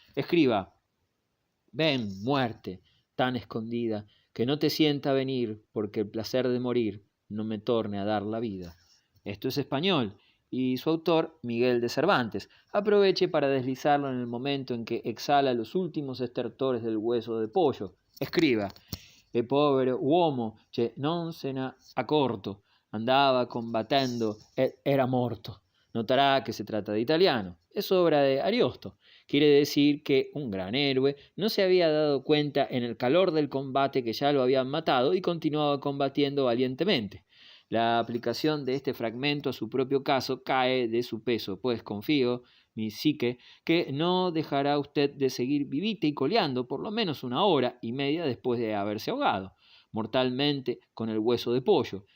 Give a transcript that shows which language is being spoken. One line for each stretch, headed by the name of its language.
Spanish: Escriba: ven, muerte, tan escondida, que no te sienta venir, porque el placer de morir no me torne a dar la vida. Esto es español, y su autor, Miguel de Cervantes. Aproveche para deslizarlo en el momento en que exhala los últimos estertores del hueso de pollo.
Italian: Escriba: e povero uomo che non se ne accorto, andava combattendo ed era morto.
Spanish: Notará que se trata de italiano. Es obra de Ariosto. Quiere decir que un gran héroe no se había dado cuenta en el calor del combate que ya lo habían matado y continuaba combatiendo valientemente. La aplicación de este fragmento a su propio caso cae de su peso, pues confío, mi psique, que no dejará usted de seguir vivite y coleando por lo menos 1 hora y media después de haberse ahogado mortalmente con el hueso de pollo.